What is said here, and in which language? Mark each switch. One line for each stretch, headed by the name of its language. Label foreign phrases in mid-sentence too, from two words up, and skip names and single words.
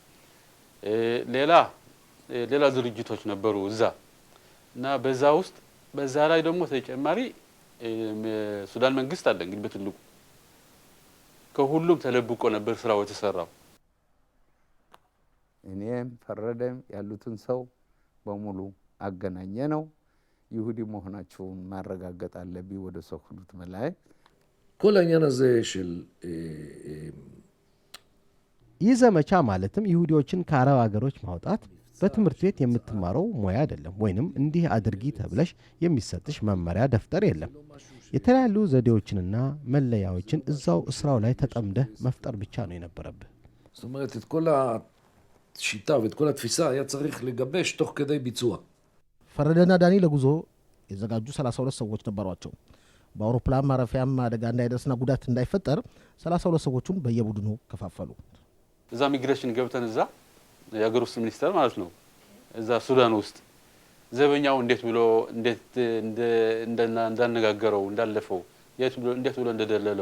Amharic: ሌላ ድርጅቶች ነበሩ እዛ እና በዛ ውስጥ በዛ ላይ ደግሞ ተጨማሪ ሱዳን መንግስት አለ እንግዲህ በትልቁ ከሁሉም ተለብቆ ነበር ስራው የተሰራው። እኔም ፈረደም ያሉትን ሰው በሙሉ አገናኘ ነው። ይሁዲ መሆናቸውን ማረጋገጥ አለብኝ ወደ ሰኩሉት መላይ
Hebrew: כל העניין הזה של
Amharic: ይህ ዘመቻ ማለትም ይሁዲዎችን ከአረብ ሀገሮች ማውጣት በትምህርት ቤት የምትማረው ሙያ አይደለም፣ ወይንም እንዲህ አድርጊ ተብለሽ የሚሰጥሽ መመሪያ ደፍተር የለም። የተለያዩ ዘዴዎችንና መለያዎችን እዛው እስራው ላይ ተጠምደህ መፍጠር ብቻ ነው የነበረብህ።
Hebrew: זאת אומרת, את כל השיטה ואת כל התפיסה היה צריך לגבש תוך כדי ביצוע.
Amharic: ፈረደና ዳኒ ለጉዞ የዘጋጁ 32 ሰዎች ነበሯቸው። በአውሮፕላን ማረፊያም አደጋ እንዳይደርስና ጉዳት እንዳይፈጠር 32 ሰዎቹን በየቡድኑ ከፋፈሉ። እዛ ሚግሬሽን ገብተን እዛ የሀገር ውስጥ ሚኒስተር ማለት ነው እዛ ሱዳን ውስጥ ዘበኛው እንዴት ብሎ እንዳነጋገረው እንዳለፈው እንዴት ብሎ እንደደለለው